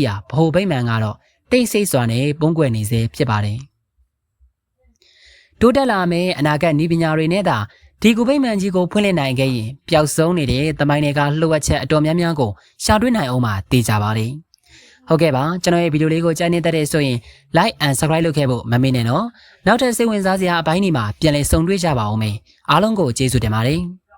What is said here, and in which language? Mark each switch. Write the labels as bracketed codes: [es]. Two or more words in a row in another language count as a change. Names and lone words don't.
[my] ရာဗဟိုဗိမန်ကတော့တိတ်ဆိတ်စွာနဲ့ပုံကွယ်နေစေဖြစ်ပါတယ်။တိုးတက်လာမယ့်အနာဂတ်နည်းပညာတွေနဲ့သာဒီကိုဗိမန်ကြီးကိုဖွင့်လှစ်နိုင်ခဲ့ရင်ပျောက်ဆုံးနေတဲ့သမိုင်းတွေကလှုပ်ဝက်ချက်အတော်များများကိုရှာတွေ့နိုင်အောင်ပါသိကြပါလိမ့်။ဟုတ်ကဲ့ပါကျွန်တော်ရဲ့ဗီဒီယိုလေးကိုကြိုက်နေတဲ့ဆိုရင် [en] like and subscribe [my] လုပ်ခဲ့ဖို့မမေ့နဲ့နော်။နောက်ထပ်စိတ်ဝင်စားစရာအပိုင်းတွေမှာပြန်လည်ဆုံတွေ့ကြပါအောင်မယ်။အားလုံးကိုကျေးဇူးတင်ပါတယ်။